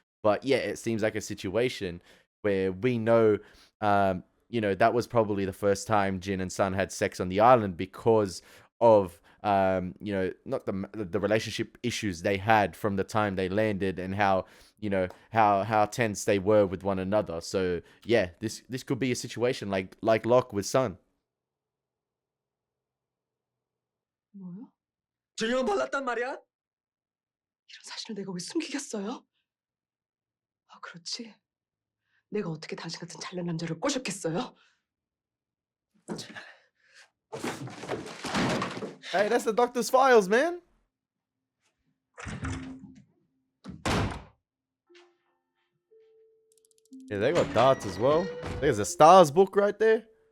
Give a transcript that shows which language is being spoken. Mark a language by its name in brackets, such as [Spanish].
[English] But yeah, it seems like a situation where we know that was probably the first time Jin and Sun had sex on the island because of not the relationship issues they had from the time they landed, and how how tense they were with one another. So yeah, this could be a situation like Locke with Sun. [Korean] 뭐요? 전혀 몰랐단 말이야? 이런 사실을 내가 왜 숨기겠어요? 아, 그렇지. 내가 어떻게 당신 같은 잘난 남자를 꼬셨겠어요? [English] Hey, that's the doctor's files, man. Yeah, they got darts as well. There's a stars book right there.